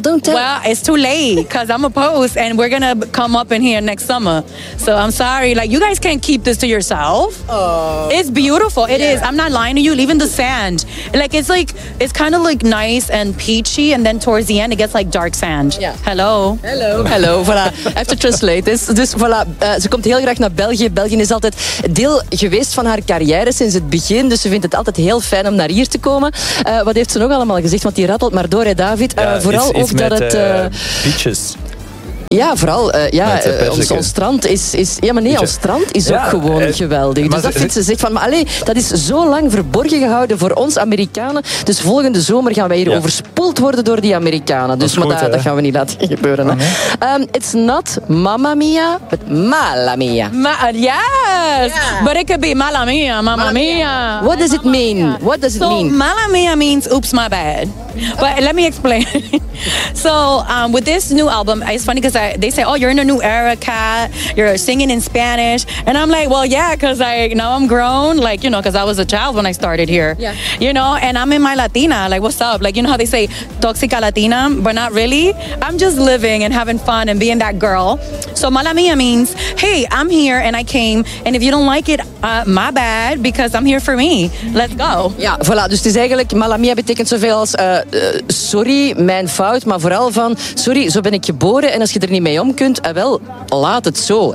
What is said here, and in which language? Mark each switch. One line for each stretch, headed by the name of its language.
English: Well, it's too late, because I'm a post, and we're going to come up in here next summer. So I'm sorry, like, you guys can't keep this to yourself. Oh, it's beautiful. It is. I'm not lying to you. Even the sand, like, it's like, it's kind of like nice and peachy, and then towards the end it gets like dark sand. Yeah. Hello. Voilà. I have to translate this.
Dutch: Dus voilà, ze komt heel graag naar België. België is altijd deel geweest van haar carrière sinds het begin, dus ze vindt het altijd heel fijn om naar hier te komen. Wat heeft ze nog allemaal gezegd? Want die rattelt maar door, hè, David. Ja, vooral ook dat het
English: peaches.
Dutch: Ja, vooral ons strand is ja, maar nee, ons strand is ook gewoon geweldig. Dus dat vindt ze zegt van, maar allee, dat is zo lang verborgen gehouden voor ons Amerikanen. Dus volgende zomer gaan wij hier overspoeld worden door die Amerikanen. Dus dat, goed, maar dat gaan we niet laten gebeuren. Oh, nee.
English: It's not Mamma Mia, but Mala Mia. Yes, yeah. But it could be Mala Mia, Mamma Mia. What does it mean? What does it mean? So Mala Mia means oops, my bad. But let me explain. So with this new album, it's funny because they say, oh, you're in a new era, Kat. You're singing in Spanish. And I'm like, well, yeah, because now I'm grown. Like, you know, because I was a child when I started here. Yeah. You know, and I'm in my Latina. Like, what's up? Like, you know how they say toxica Latina, but not really. I'm just living and having fun and being that girl. So Mala Mia means, hey, I'm here and I came. And if you don't like it, my bad, because I'm here for me. Let's go. Yeah, voilà.
Dutch: Dus het is eigenlijk, Mala Mia betekent zoveel als... sorry, mijn fout, maar vooral van sorry, zo ben ik geboren en als je er niet mee om kunt, wel, laat het zo.